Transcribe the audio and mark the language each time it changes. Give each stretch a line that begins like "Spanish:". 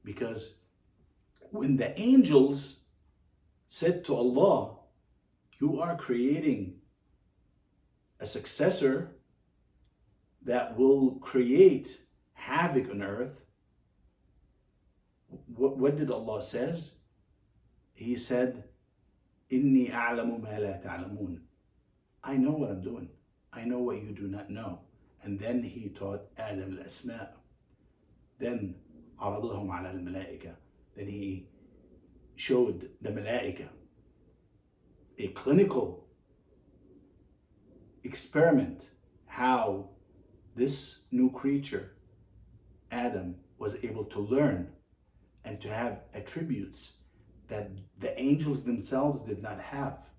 English: Because when the angels said to Allah, you are creating a successor that will create havoc on earth, what did Allah says? He said,
Arabic: Inni a'lamu ma la ta'lamun.
English: I know what I'm doing. I know what you do not know. And then he taught Adam al-asma'.
Arabic: Then عرضهم على الملائكة.
English: Then he showed the malaika a clinical experiment how this new creature, Adam, was able to learn and to have attributes that the angels themselves did not have.